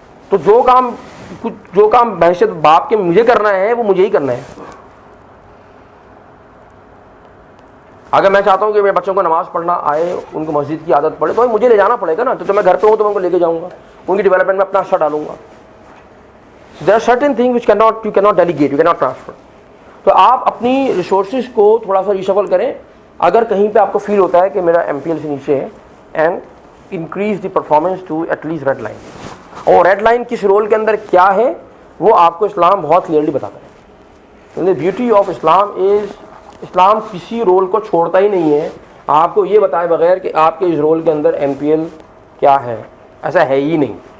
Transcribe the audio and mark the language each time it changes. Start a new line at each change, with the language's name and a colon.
Urdu: تو جو کام بحیثیت باپ کے مجھے کرنا ہے وہ مجھے ہی کرنا ہے. اگر میں چاہتا ہوں کہ میرے بچوں کو نماز پڑھنا آئے, ان کو مسجد کی عادت پڑے, تو مجھے لے جانا پڑے گا نا. تو میں گھر پہ ہوں تو میں ان کو لے کے جاؤں گا, ان کی ڈیولپمنٹ میں اپنا حصہ ڈالوں گا.
English: There are certain things which you cannot delegate, you cannot transfer.
Urdu: تو آپ اپنی ریسورسز کو تھوڑا سا ریشفل کریں. اگر کہیں پہ آپ کو فیل ہوتا ہے کہ میرا ایم پی ایل سے نیچے ہے,
English: And increase the performance to at least red line.
Urdu: اور ریڈ لائن کس رول کے اندر کیا ہے وہ آپ کو اسلام بہت کلیئرلی بتاتا ہے.
English: beauty of Islam is,
Urdu: اسلام کسی رول کو چھوڑتا ہی نہیں ہے آپ کو یہ بتائے بغیر کہ آپ کے اس رول کے اندر ایم پی ایل کیا ہے. ایسا ہے ہی نہیں.